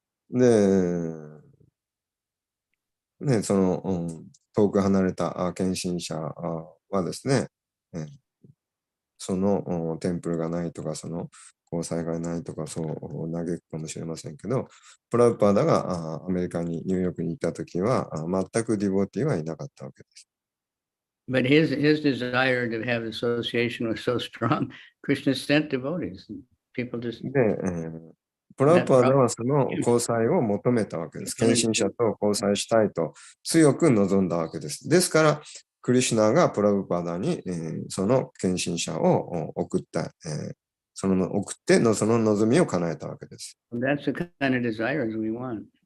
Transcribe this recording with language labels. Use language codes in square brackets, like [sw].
[ja] で、ね、その、遠く離れた献身者はですね、そのテンプルがないとか、その交際がないとか、そう嘆くかもしれませんけど、プラウパーダがアメリカに、ニューヨークに行ったときは、全くディボティはいなかったわけです。 [en] But his desire to have association was so strong, Krishna sent devotees. People just... [ja] で、プラウパーダはその交際を求めたわけです。献身者と交際したいと強く望んだわけです。ですから、クリシュナがプラウパーダに、その献身者を送った、そってのその望みを叶えたわけです。 [en] That's the kind of desires we want.